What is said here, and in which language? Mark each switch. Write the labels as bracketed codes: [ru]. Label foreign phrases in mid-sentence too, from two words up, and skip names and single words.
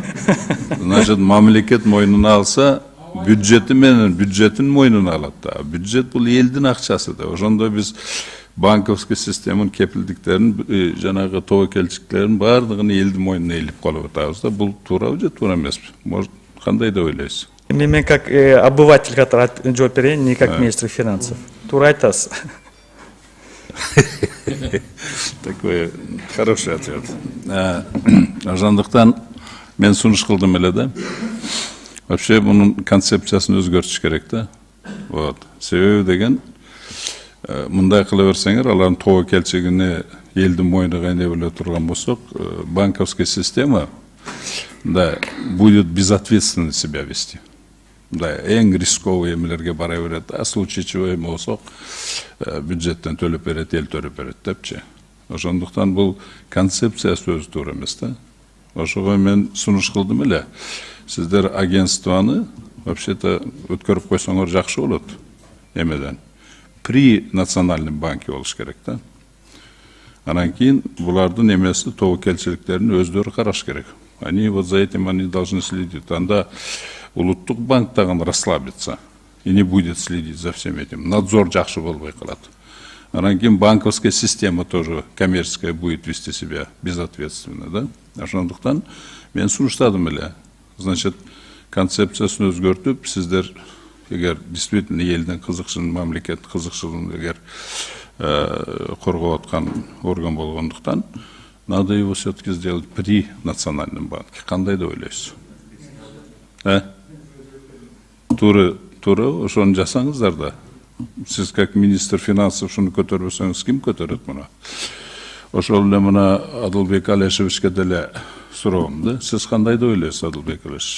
[ky] Значит, мамлекет мойнуна алса, бюджети менен бюджетин мойнуна алат да. Бюджет бул элдин акчасы да. Ошондо биз банковский системанын кепилдиктерин, жанагы тобокелчиктерин бардыгын элдин мойнуна илип колуп атабыз да. Бул туурабы же туура эмеспи? Может, кандай деп ойлойсуз? Мен [ru] как обыватель, который [ky] жооп берейин, [ru] не как министр финансов. [ky] Туура айтасыз. [ru] Такой хороший ответ. [ky] Ошондуктан мен сунуш кылдым эле да. Вообще бунун концепциясын өзгөртүш керек да. Вот. Себеби деген мындай кыла берсеңер, алардын тобокелчигини элдин мойнуна эне беле турган болсок, [ru] банковская система да будет безответственно себя вести. [ky] Да, эң рисковый эмелерге бара берет. [ru] А случай чего [ky] эме болсок, бюджеттен төлөп берет, эл төлөп берет депчи. Ошондуктан бул концепция сөзү туура эмес да. Ошого мен сунуш кылдым эле. Сиздер агентствоны вообще-то өткөрүп койсоңор жакшы болот. Эмеден [ru] при национальном банке [ky] болуш керек да. Анан кийин булардын эмеси тобокелчиликтерин өздөрү караш керек. [ru] Они вот за этим они должны следить. [ky] Анда улуттук банк тагын [ru] расслабится и не будет следить за всем этим. [ky] Надзор жакшы болбой калат. Анан кийин [ru] банковская система тоже коммерческая будет вести себя безответственно, да? [ky] Ошондуктан мен сунуштадым эле. Значит, концепциясын өзгөртүп, сиздер эгер действительно элдин кызыкчылыгын, мамлекет кызыкчылыгын эгер коргоп аткан орган болгондуктан, [ru] надо его все-таки сделать при национальном банке. [ky] Кандай деп ойлойсуз? Туура ошону жасаңыздар да. Сиз [ru] как министр финансов [ky] ушуну көтөрбөсөңүз ким көтөрөт муну? Ошол эле мына Адылбек Алешевичке деле суроом да. Сиз кандай деп ойлойсуз, Адылбек Алешевич?